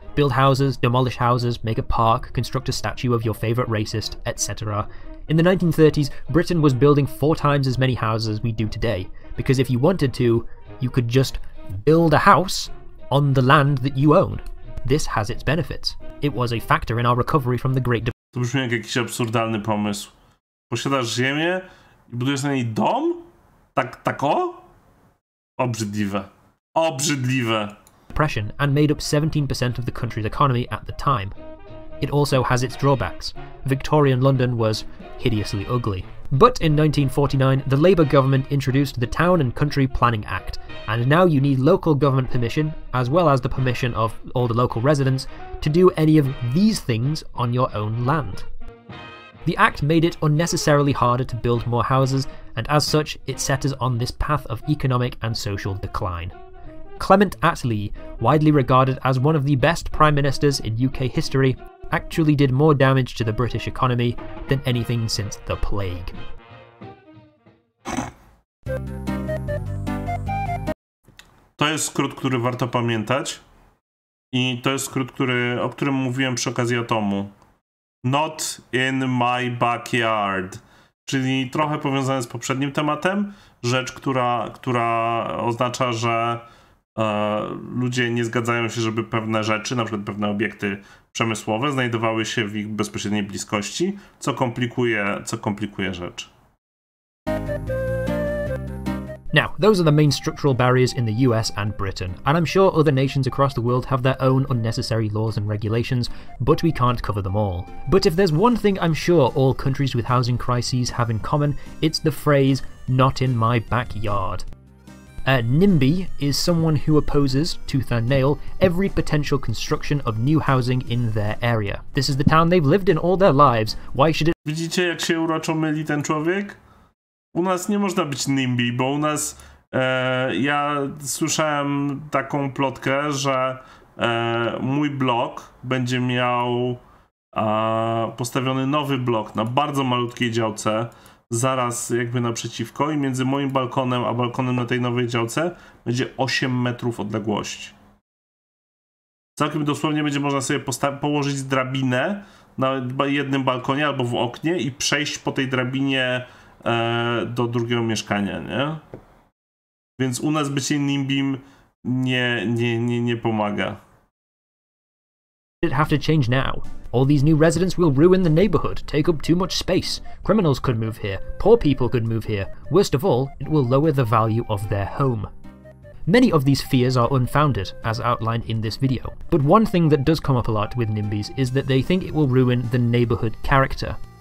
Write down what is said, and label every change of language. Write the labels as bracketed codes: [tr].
[en] Build houses, demolish houses, make a park, construct a statue of your favourite racist, etc. In the 1930s, Britain was building 4 times as many houses as we do today, because if you wanted to, you could just build a house on the land that you own. This has its benefits. It was a factor in our recovery from the Great Depression. [pl] To brzmi jak jakiś absurdalny pomysł. Posiadasz ziemię i budujesz na niej dom? Tak o? Obrzydliwe. Obrzydliwe. [en] And made up 17% of the country's economy at the time. It also has its drawbacks. Victorian London was hideously ugly. But in 1949, the Labour government introduced the Town and Country Planning Act, and now you need local government permission, as well as the permission of all the local residents, to do any of these things on your own land. The act made it unnecessarily harder to build more houses, and as such, it set us on this path of economic and social decline. Clement Attlee, widely regarded as one of the best prime ministers in UK history, actually did more damage to the British economy than anything since the plague. [pl] To jest skrót, który warto pamiętać. I to jest skrót, o którym mówiłem przy okazji atomu. [en] Not in my backyard. [pl] Czyli trochę powiązane z poprzednim tematem. Rzecz, która oznacza, że ludzie nie zgadzają się, żeby pewne rzeczy, na przykład pewne obiekty przemysłowe, znajdowały się w ich bezpośredniej bliskości, co komplikuje rzecz. [en] Now, those are the main structural barriers in the US and Britain, and I'm sure other nations across the world have their own unnecessary laws and regulations, but we can't cover them all. But if there's one thing I'm sure all countries with housing crises have in common, it's the phrase, "not in my backyard." A NIMBY is someone who opposes, tooth and nail, every potential construction of new housing in their area. This is the town they've lived in all their lives. Why should it... [pl] Widzicie, jak się uroczo myli ten człowiek? U nas nie można być NIMBY, bo u nas ja słyszałem taką plotkę, że mój blok będzie miał postawiony nowy blok na bardzo malutkiej działce, zaraz jakby naprzeciwko, i między moim balkonem a balkonem na tej nowej działce będzie 8 metrów odległości. Całkiem dosłownie będzie można sobie położyć drabinę na jednym balkonie albo w oknie i przejść po tej drabinie do drugiego mieszkania, nie? Więc u nas bycie nimbim nie pomaga. [en] It have to change now. All these new residents will ruin the neighborhood, take up too much space. Criminals could move here, poor people could move here. Worst of all, it will lower the value of their home. Many of these fears are unfounded, as outlined in this video, but one thing that does come up a lot with NIMBYs is that they think it will ruin the neighborhood character.